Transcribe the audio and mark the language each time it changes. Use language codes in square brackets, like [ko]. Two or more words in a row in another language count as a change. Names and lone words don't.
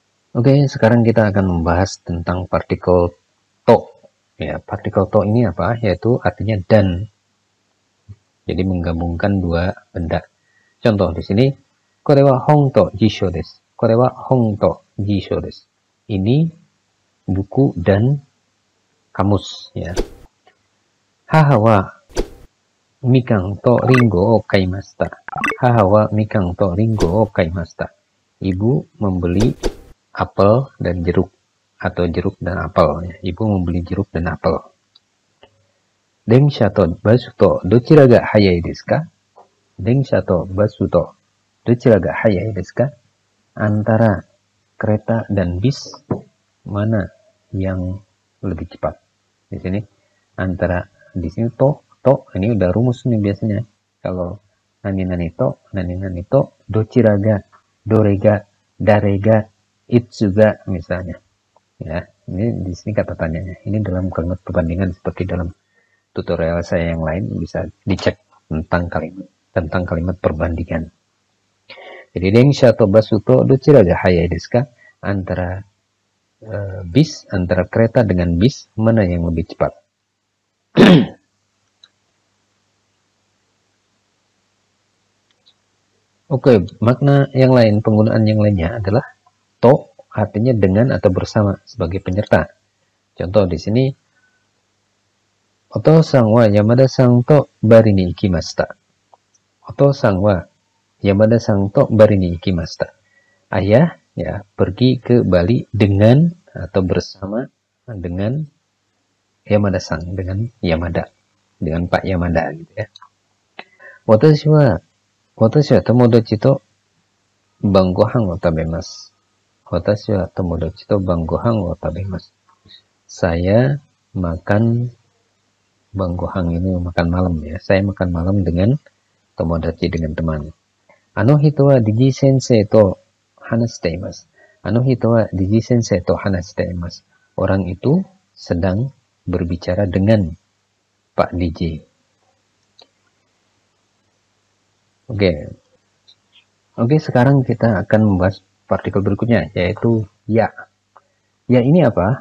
[id] Oke, sekarang kita akan membahas tentang partikel to. Ya, partikel to ini apa? Yaitu artinya dan. Jadi menggabungkan dua benda. Contoh di sini, [ja] これは本と辞書です. これは本と辞書です. [id] Ini buku dan kamus, ya. [ja] 母はみかんとりんごを買いました. 母はみかんとりんごを買いました. [id] Ibu membeli apel dan jeruk, atau jeruk dan apel, ya. Ibu membeli jeruk dan apel. [ja] 電車とバスとどちらが速いですか? 電車とバスとどちらが速いですか? [id] Antara kereta dan bis, mana yang lebih cepat? Di sini antara, di sini to ini udah rumus nih biasanya. [ja] Kalau なにとどちらが、どれが、だれが、いつが misalnya. [id] Ya, ini di sini kata tanyanya. Ini dalam kalimat perbandingan seperti dalam tutorial saya yang lain, bisa dicek tentang kalimat perbandingan. [ja] Jadi 電車とバスとどちらが速いですか? [id] Antara bis, antara kereta dengan bis, mana yang lebih cepat? Oke, makna yang lain, penggunaan yang lainnya adalah to artinya dengan atau bersama sebagai penyerta. Contoh di sini, [ja] お父さんは山田さんとバリに行きました. お父さんは山田さんとバリに行きました. [id] Ayah ya pergi ke Bali dengan atau bersama dengan Yamada-san, dengan Yamada, dengan Pak Yamada gitu ya. [ja] 私は友達と晩ご飯を食べます. 私は友達と晩ご飯を食べます. [id] Saya makan bangohan, ini makan malam ya. Saya makan malam dengan tomodachi, dengan teman. [ja] あの人はDigi先生と話しています. あの人はDigi先生と話しています. [id] Orang itu sedang berbicara dengan Pak DJ. Oke, sekarang kita akan membahas partikel berikutnya, yaitu ya. Ya ini apa?